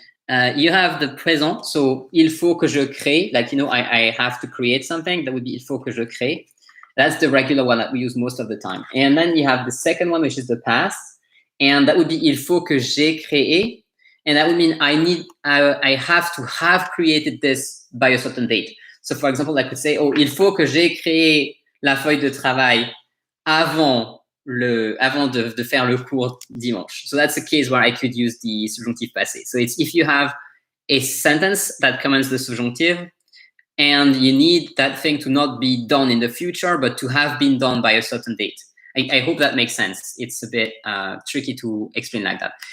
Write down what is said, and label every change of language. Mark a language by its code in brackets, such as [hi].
[en] You have the présent, so [fr] il faut que je crée, [en] like, you know, I have to create something, that would be il faut que je crée. That's the regular one that we use most of the time. And then you have the second one, which is the past, and that would be [fr] il faut que j'ai créé. [en] And that would mean I have to have created this by a certain date. So, for example, I could say, oh, [fr] il faut que j'ai créé la feuille de travail avant de faire le cours dimanche. [en] So that's a case where I could use the subjunctive passé. So it's if you have a sentence that commands the subjunctive and you need that thing to not be done in the future, but to have been done by a certain date. I hope that makes sense. It's a bit tricky to explain like that.